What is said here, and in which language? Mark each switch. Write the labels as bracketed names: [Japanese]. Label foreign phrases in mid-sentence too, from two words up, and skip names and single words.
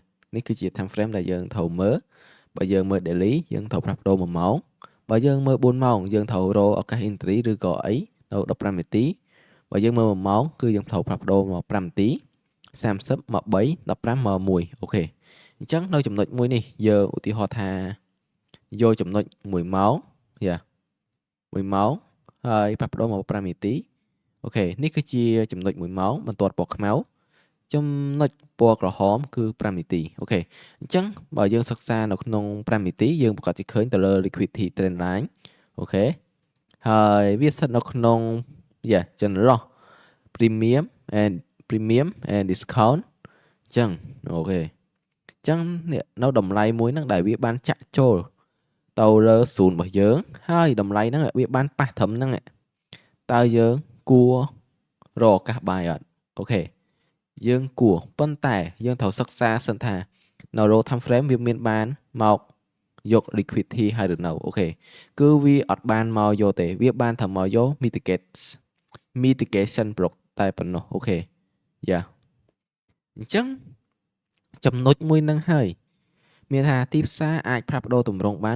[Khmer] នេះគឺជា time frame ដែលយើងត្រូវមើលបើយើងមើល daily យើងត្រូវផ្លាស់ប្ដូរ1ម៉ោងបើយើងមើល4ម៉ោងយើងត្រូវរកឱកាស entry ឬក៏អីនៅ15នាទីបើយើងមើល1ម៉ោងគឺយើងត្រូវផ្លាស់ប្ដូរមក5នាទី30មក3 15មក1អូខេអញ្ចឹងនៅចំណុចមួយនេះយើងឧទាហរណ៍ថាយកចំណុច1ម៉ោង1ម៉ោងហើយផ្លាស់ប្ដូរមក5នាទីអូខេនេះគឺជា ចំណុច1ម៉ោងបន្ទាត់ពណ៌ខ្មៅចំណុចពណ៌ក្រហមគឺ5នាទីអូខេអញ្ចឹងបើយើងសិក្សានៅក្នុង5នាទីយើងប្រកាសជាឃើញទៅលើ [English] liquidity trend line [Khmer] អូខេហើយវាស្ថិតនៅក្នុង [English] general premium and discount [Khmer] អញ្ចឹងអូខេអញ្ចឹងនេះនៅតម្លៃមួយហ្នឹងដែលវាបានចាក់ចូលទៅលើ 0របស់យើងហើយតម្លៃហ្នឹងវាបានប៉ះត្រឹមហ្នឹងតើយើងគួររកឱកាសបាយអត់អូខេយើងគួរប៉ុន្តែយើងត្រូវសិក្សាសិនថានៅ [English] row time frame [Khmer] វាមានបានមកយក liquidity ហើយឬនៅអូខេ គឺវាអត់បានមកយកទេវាបានតែមកយក [English] mitigation block [Khmer] តែប៉ុណ្ណោះអូខេអញ្ចឹងចំណុចមួយហ្នឹងហើយមានថាទីផ្សារអាចផ្លាស់ប្ដូរទម្រង់បាន